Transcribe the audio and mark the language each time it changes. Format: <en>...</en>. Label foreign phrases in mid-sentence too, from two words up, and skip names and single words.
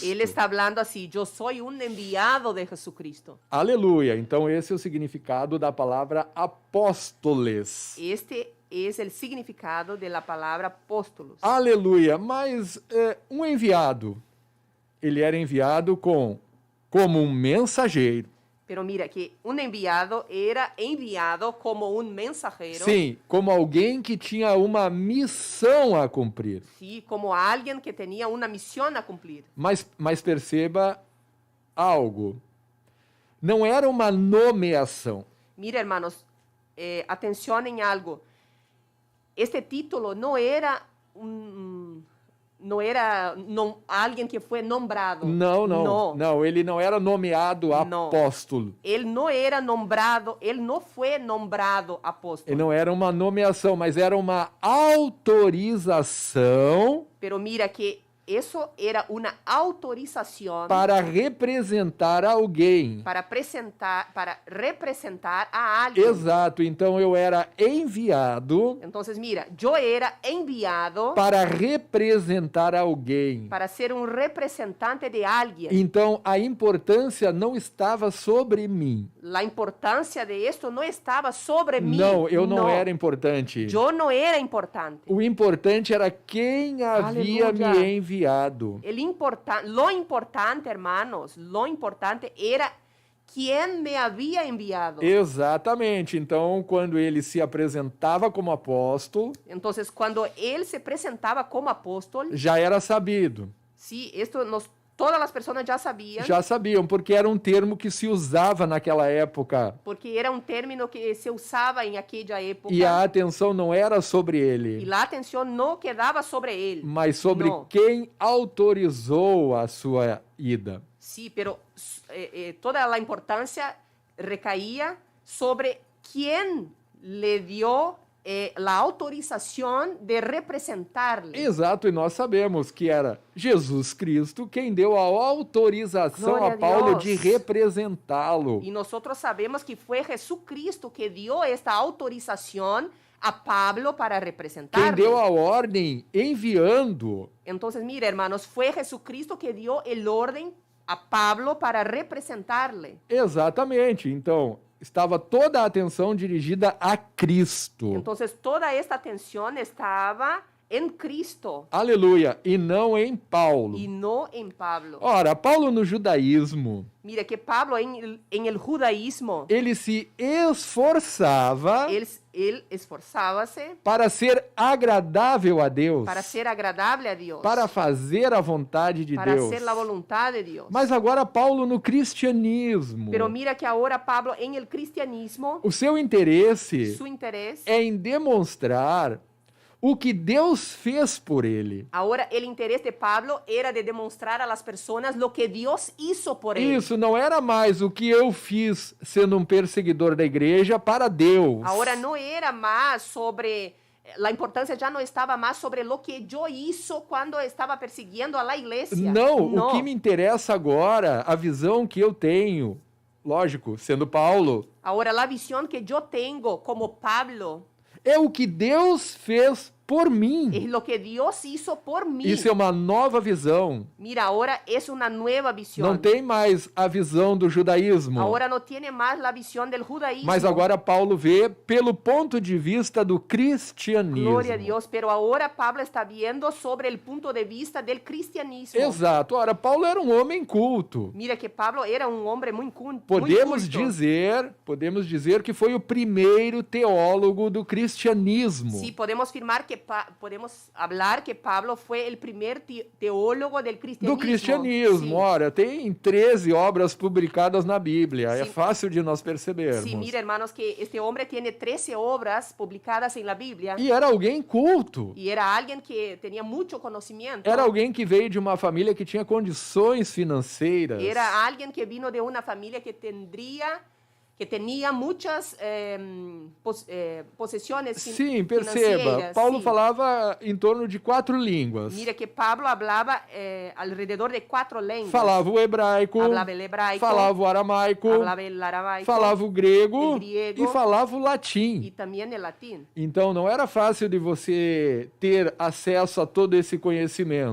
<es>él está hablando así, yo soy un enviado de Jesucristo.</es> <pt>Aleluia. Então, esse é o significado da palavra apóstoles.</pt> <es>Este es el significado de la palabra apóstolos.</es> <pt>Aleluia. Mas um enviado, ele era enviado como um mensageiro.</pt> <es>Pero mira que un enviado era enviado como un mensajero,</es> <pt>Sim, como alguém que tinha uma missão a cumprir.</pt> <es>sí, como alguien que tenía una misión a cumplir.</es> <pt>Mas perceba algo. Não era uma nomeação.</pt> <es>Mira, hermanos, atención en algo. Este título no era alguien que fue nombrado.</es> <pt>Não, ele não era nomeado Não. apóstolo.</pt> <es>Él no era nombrado, él no fue nombrado apóstol.</es> <pt>Ele não era uma nomeação, mas era uma autorização</pt> <es>Pero mira que eso era una autorización</es> <pt>para representar alguém.</pt> <es>para representar a alguien.</es> <pt>Exato, então eu era enviado</pt> <es>Entonces, mira, yo era enviado</es> <pt>para representar alguém.</pt> <es>para ser un representante de alguien.</es> <pt>Então a importância não estava sobre mim.</pt> <es>La importancia de esto no estaba sobre mí.</es> <pt>Não, eu não era importante.</pt> <es>Yo no era importante.</es> <pt>O importante era quem havia Aleluia. me enviado.</pt> <es>Lo importante, hermanos, lo importante era quién me había enviado.</es> <pt>Exatamente. Então, quando ele se apresentava como apóstolo,</pt> <es>Entonces, cuando él se presentaba como apóstol,</es> <pt>já era sabido.</pt> <es>sí, todas las personas ya sabían,</es> <pt>Já sabiam, porque era um termo que se usava naquela época.</pt> <es>porque era un término que se usaba en aquella época,</es> <pt>E a atenção não era sobre</pt> <es>y</es> <pt>ele,</pt> <es>la atención no quedaba sobre él.</es> <pt>mas sobre</pt> <es>No.</es> <pt>quem autorizou a sua ida.</pt> <es>Sí, pero toda la importancia recaía sobre quién le dio la autorización de representarle.</es> <pt>Exato, e nós sabemos que era Jesus Cristo quem deu a autorização Glória a a Paulo Deus. de representá-lo.</pt> <es>Y nosotros sabemos que fue Jesucristo que dio esta autorización a Pablo para</es> <pt>Quem</pt> <es>representarle.</es> <pt>deu a ordem enviando.</pt> <es>Entonces, mire, hermanos, fue Jesucristo que dio el orden a Pablo para representarle.</es> <pt>Exatamente. Então, estava toda a atenção dirigida a Cristo.</pt> <es>Entonces, toda esta atención estaba en Cristo</es> <pt>Aleluia. E não em Paulo.</pt> <es>y no en Pablo.</es> <pt>Ora, Paulo no judaísmo,</pt> <es>Mire que Pablo en el judaísmo,</es> <pt>ele se esforçava</pt> <es>él esforzábase</es> <pt>para ser agradável a Deus,</pt> <es>para ser agradable a Dios,</es> <pt>para fazer a vontade de</pt> <es>para</es> <pt>Deus.</pt> <es>hacer la voluntad de Dios.</es> <pt>Mas agora Paulo no cristianismo,</pt> <es>Pero mira que ahora Pablo en el cristianismo,</es> <pt>o seu interesse</pt> <es>su interés,</es> <pt>é em demonstrar o que Deus fez por ele.</pt> <es>ahora el interés de Pablo era de demostrar a las personas lo que Dios hizo por él.</es> <pt>Isso não era mais o que eu fiz sendo um perseguidor da igreja para Deus.</pt> <es>Ahora no era más sobre, la importancia ya no estaba más sobre lo que yo hizo cuando estaba persiguiendo a la iglesia.</es> <pt>Não, o que me interessa agora, a visão que eu tenho, lógico, sendo Paulo,</pt> <es>Ahora la visión que yo tengo como Pablo</es> <pt>é o que Deus fez por mim.</pt> <es>es lo que Dios hizo por mí.</es> <pt>Isso é uma nova visão.</pt> <es>Mira, ahora es una nueva visión.</es> <pt>Não tem mais a visão do judaísmo.</pt> <es>Ahora no tiene más la visión del judaísmo.</es> <pt>Mas agora Paulo vê pelo ponto de vista do cristianismo.</pt> <es>Gloria a Dios, pero ahora Pablo está viendo sobre el punto de vista del cristianismo.</es> <pt>Exato. Ora, Paulo era um homem culto.</pt> <es>Mira que Pablo era un hombre muy culto.</es> <pt>Podemos dizer que foi o primeiro teólogo do cristianismo.</pt> <es>Sí, podemos afirmar que podemos hablar que Pablo fue el primer teólogo del cristianismo.</es> <pt>Do cristianismo.</pt> <es>Sí.</es> <pt>Ora, tem 13 obras publicadas na Bíblia. É Sim. fácil de nós percebermos.</pt> <es>Sí, mira, hermanos, que este hombre tiene 13 obras publicadas en la Biblia</es> <pt>E era alguém culto.</pt> <es>y era alguien que tenía mucho conocimiento.</es> <pt>Era alguém que veio de uma família que tinha condições financeiras.</pt> <es>Era alguien que vino de una familia que tenía muchas posesiones</es> <pt>Sim, perceba.</pt> <es>financieras.</es> <pt>Paulo</pt> <es>Sí.</es> <pt>falava em torno de 4 línguas.</pt> <es>Mira que Pablo hablaba alrededor de 4 lenguas.</es> <pt>Falava o hebraico,</pt> <es>Hablaba el hebraico,</es> <pt>falava o aramaico,</pt> <es>hablaba el aramaico,</es> <pt>falava o grego,</pt> <es>o griego,</es> <pt>e falava o latim.</pt> <es>y también el latín.</es> <pt>Então não era fácil de você ter acesso a todo esse conhecimento.</pt>